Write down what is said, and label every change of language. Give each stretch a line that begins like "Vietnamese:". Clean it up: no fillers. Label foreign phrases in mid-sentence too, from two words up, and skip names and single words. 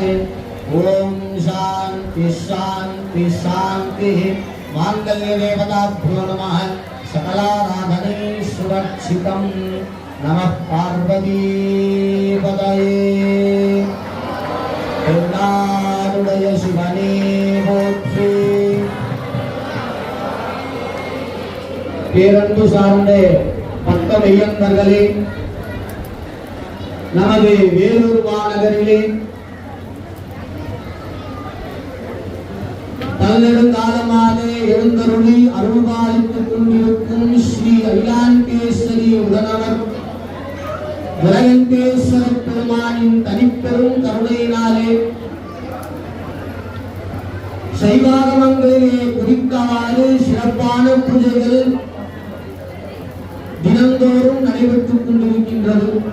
Sanskrit: ॐ शान्ति शान्ति शान्तिः। माङ्गल्यदेवताभ्यो नमः। सकलाराधने सुरक्षितं नमः पार्वतीपतये करुणारुदय
Tamil: சிவனே போற்றி। பேரன்பு சார்ந்த பக்த மெய்யன்பர்களே, நமது வேலூர் மாநகரிலே பல்நெடுங்காலமாக எழுந்தருளி அருள்பாலித்துக் கொண்டிருக்கும் ஸ்ரீ அகிலாண்டேஸ்வரி உடனவர் விரகண்டேஸ்வர பெருமானின் தனிப்பெரும் கருணையினாலே சைவாகமங்களிலே குறித்தவாறு சிறப்பான பூஜைகள் தினந்தோறும் நடைபெற்றுக் கொண்டிருக்கின்றது.